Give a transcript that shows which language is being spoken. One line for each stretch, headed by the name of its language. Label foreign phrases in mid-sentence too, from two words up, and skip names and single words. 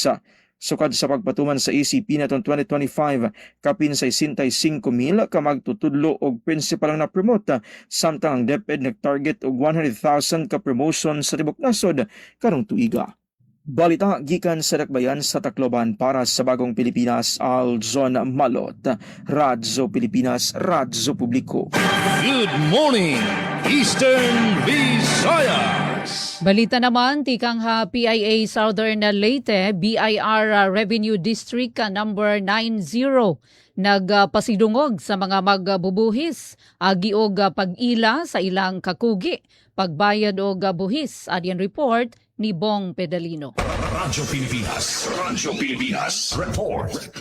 Cebuano: Sukad sa pagpatuman sa ECP natong 2025, kapin sa 65,000 ka magtutudlo og principal ang na-promote, samtang ang DepEd nag-target og 100,000 ka promotion sa tibok nasod karong tuiga. Balita gikan sa Dakbayan sa Tacloban para sa Bagong Pilipinas, Aljon Malot, Radyo Pilipinas, Radyo Publiko.
English: Good morning, Eastern Visayas.
Waray: Balita naman, tikang PIA Southern Leyte, BIR Revenue District number 90,
Cebuano: nagpasidungog sa mga magbubuhis, giog pag-ila sa ilang kakugi, pagbayad o buhis.
Waray: Adyan report ni Bong Pedalino. Radyo Pilipinas Report.